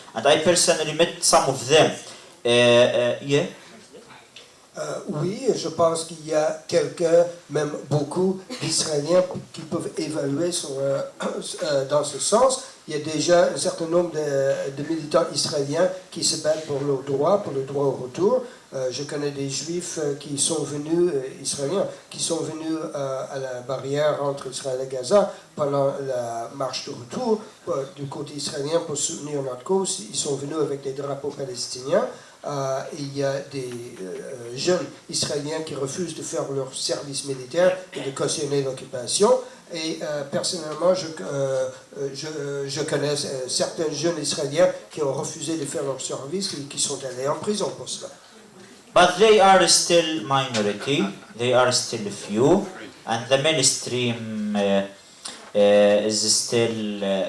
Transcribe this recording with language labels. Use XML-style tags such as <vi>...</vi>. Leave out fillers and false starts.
<en>And I personally met some of them. Yeah.</en> <fr>Oui, je pense qu'il y a même beaucoup d'Israéliens qui peuvent évaluer dans ce sens. Il y a déjà un certain nombre de militants israéliens qui se battent pour le droit au retour. Je connais des juifs qui sont venus, israéliens, qui sont venus à la barrière entre Israël et Gaza pendant la marche de retour du côté israélien pour soutenir notre cause. Ils sont venus avec des drapeaux palestiniens. Il y a des jeunes Israéliens qui refusent de faire leur service militaire et de cautionner l'occupation. Et personnellement, je connais certains jeunes Israéliens qui ont refusé de faire leur service et qui sont allés en prison pour cela.</fr> <en>But they are still minority, they are still few, and the mainstream is still</en>